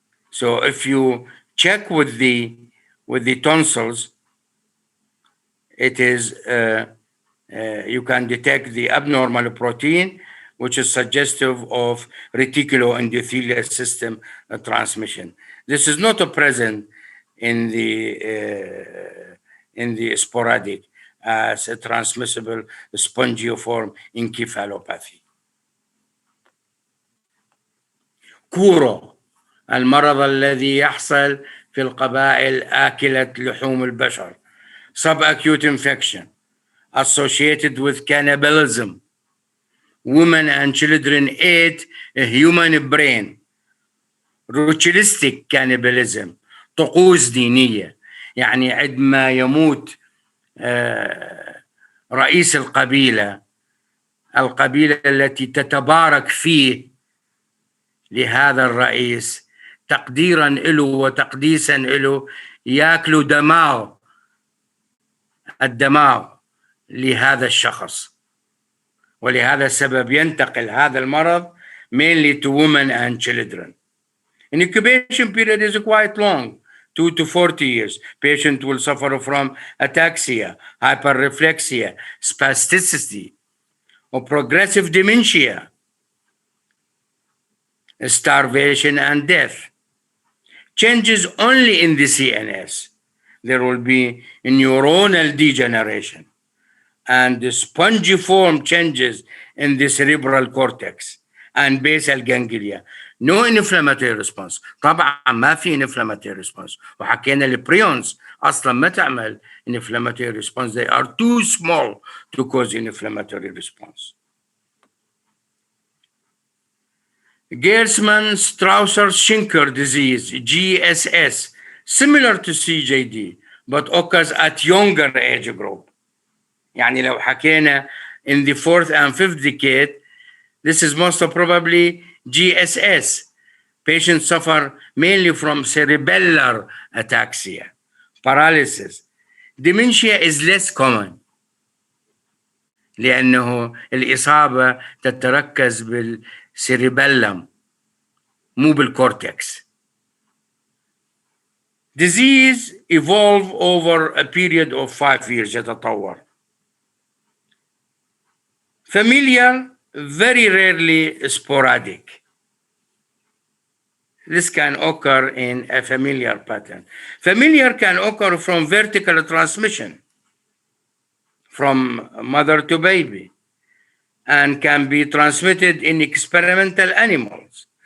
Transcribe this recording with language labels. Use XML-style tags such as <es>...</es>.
<en>So if you check with the tonsils, it is you can detect the abnormal protein, which is suggestive of reticuloendothelial system transmission. This is not present in the sporadic as a transmissible spongiform encephalopathy.</en> <ar>كورو المرض الذي يحصل في القبائل آكلة لحوم البشر,</ar> <en>subacute infection associated with cannibalism. Women and children ate a human brain. Ritualistic cannibalism,</en> <ar>طقوس دينية, يعني عندما يموت رئيس القبيلة التي تتبارك فيه لهذا الرئيس تقديرا له وتقديسا له, ياكلوا الدماء لهذا الشخص, ولهذا السبب ينتقل هذا المرض</ar> <en>mainly to women and children. Incubation period is quite long, 2 to 40 years. Patient will suffer from ataxia, hyperreflexia, spasticity, or progressive dementia, starvation and death. Changes only in the CNS. There will be neuronal degeneration and the spongiform changes in the cerebral cortex and basal ganglia. No inflammatory response.</en> <ar>طبعا ما في inflammatory response. وحكينا البريونز اصلا ما تعمل inflammatory response.</ar> <en>They are too small to cause inflammatory response. Gerstmann-Strauss-Schinker disease, GSS, similar to CJD, but occurs at younger age group.</en> <ar>يعني لو حكينا</ar> <en>in the 4th and 5th decade, this is most probably GSS. Patients suffer mainly from cerebellar ataxia, paralysis. Dementia is less common</en> <ar>لأنه الإصابة تتركز بالسيربيلم مو بالكورتكس.</ar> <en>Disease evolve over a period of 5 years يتطور. Familial, very rarely sporadic. This can occur in a familiar pattern. Familiar can occur from vertical transmission, from mother to baby, and can be transmitted in experimental animals.</en>